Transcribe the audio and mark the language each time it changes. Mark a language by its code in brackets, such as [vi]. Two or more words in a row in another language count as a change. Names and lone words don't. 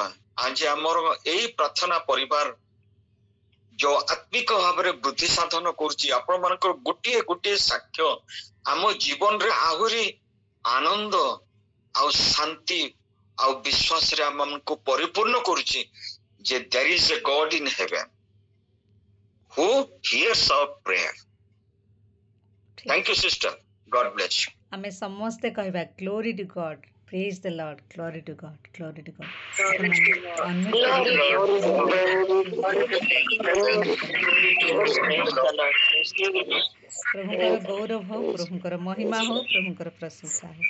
[or] ଆଜି ଆମର ଏଇ ପ୍ରାର୍ଥନା ପରିବାର ଯୋଉ ଆତ୍ମିକ ଭାବରେ ବୃଦ୍ଧି ସାଧନ କରୁଛି, ଆପଣ ମାନଙ୍କର ଗୋଟିଏ ଗୋଟିଏ ସାକ୍ଷ୍ୟ ଆମ ଜୀବନରେ ଆହୁରି ଆନନ୍ଦ ଆଉ ଶାନ୍ତି ଆଉ ବିଶ୍ୱାସରେ ଆମକୁ ପରିପୂର୍ଣ୍ଣ କରୁଛି ଯେ [en] there is a God in heaven who hears our prayer. Thank you sister, God bless you. [or] ଆମେ ସମସ୍ତେ କହିବା [en] glory to God, praise the Lord, glory to God, glory to God. [or] ପ୍ରଭୁଙ୍କର ଗୌରବ ହଉ, ପ୍ରଭୁଙ୍କର ମହିମା ହଉ, ପ୍ରଭୁଙ୍କର ପ୍ରଶଂସା ହଉ।